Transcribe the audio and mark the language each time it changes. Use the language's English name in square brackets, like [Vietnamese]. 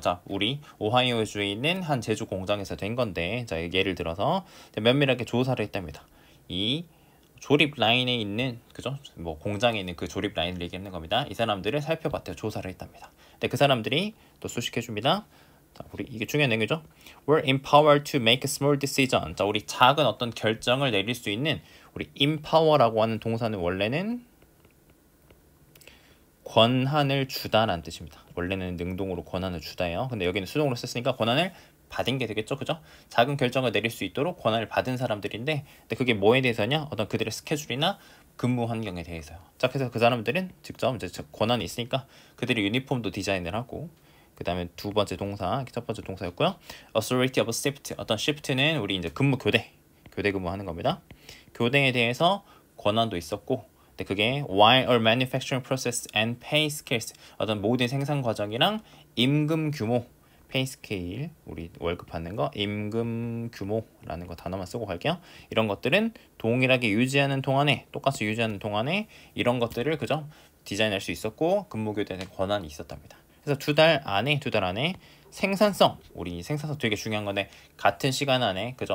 [Korean] 자, 우리 오하이오주에 있는 한 제조 공장에서 된 건데, 자, 예를 들어서 면밀하게 조사를 했답니다. 이 조립 라인에 있는 그죠? 뭐 공장에 있는 그 조립 라인을 얘기하는 겁니다. 이 사람들을 살펴봤대요. 조사를 했답니다. 근데 그 사람들이 또 수식해 줍니다. 자, 우리 이게 중요한 내용이죠. [English] We're empowered to make a small decision. [Korean] 자, 우리 작은 어떤 결정을 내릴 수 있는, 우리 empower라고 하는 동사는 원래는 권한을 주다라는 뜻입니다. 원래는 능동으로 권한을 주다예요. 근데 여기는 수동으로 썼으니까 권한을 받은 게 되겠죠, 그죠? 작은 결정을 내릴 수 있도록 권한을 받은 사람들인데, 근데 그게 뭐에 대해서냐? 어떤 그들의 스케줄이나 근무 환경에 대해서요. 자, 그래서 그 사람들은 직접 이제 권한이 있으니까 그들이 유니폼도 디자인을 하고, 그 다음에 두 번째 동사, 첫 번째 동사였고요. [English] Authority of shift. [Korean] 어떤 shift는 우리 이제 근무 교대 근무하는 겁니다. 교대에 대해서 권한도 있었고, 근데 그게 [English] while a manufacturing process and pay scales. [Korean] 어떤 모든 생산 과정이랑 임금 규모, 페이 스케일, 우리 월급 받는 거, 임금 규모라는 거 단어만 쓰고 갈게요. 이런 것들은 동일하게 유지하는 동안에, 똑같이 유지하는 동안에 이런 것들을 그죠? 디자인할 수 있었고 근무 교대의 권한이 있었답니다. 그래서 두 달 안에 생산성, 우리 생산성 되게 중요한 건데, 같은 시간 안에 그죠?